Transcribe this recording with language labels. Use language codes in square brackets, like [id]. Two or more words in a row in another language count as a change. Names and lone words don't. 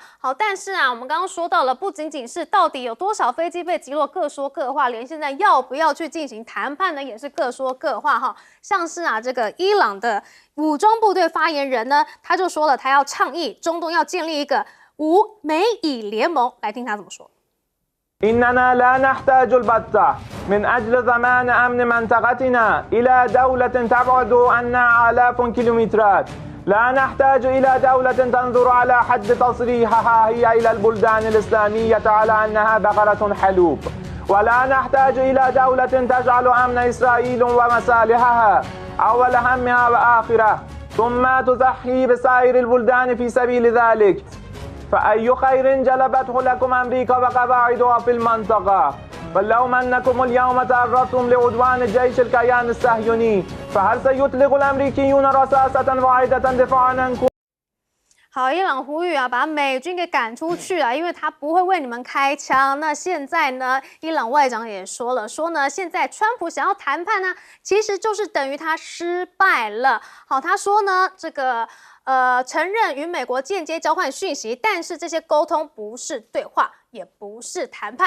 [zh] 好，但是我们刚刚说到了，不仅仅是到底有多少飞机被击落，各说各话，连现在要不要去进行谈判呢，也是各说各话哈。像是这个伊朗的武装部队发言人呢，他就说了，他要倡议中东要建立一个无美以联盟，来听他怎么说。 [ar] إننا لا نحتاج البتة من أجل ضمان أمن منطقتنا إلى دولة تبعد عنا آلاف كيلومترات. لا نحتاج إلى دولة تنظر على حد تصريحها هي إلى البلدان الإسلامية على أنها بقرة حلوب. ولا نحتاج إلى دولة تجعل أمن إسرائيل ومصالحها أول همها وآخره ثم تضحي بسائر البلدان في سبيل ذلك. فأي خير جلبته لكم أمريكا وقواعدها في المنطقة. فلو أنكم اليوم تعرضتم لعدوان جيش الكيان الصهيوني فهل سيطلق الأمريكيون رصاصة واحدة دفاعا عنكم؟ [zh] 好，伊朗呼吁把美军给赶出去因为他不会为你们开枪。那现在呢，伊朗外长也说了，说呢，现在川普想要谈判呢，其实就是等于他失败了。好，他说呢，这个承认与美国间接交换讯息，但是这些沟通不是对话，也不是谈判。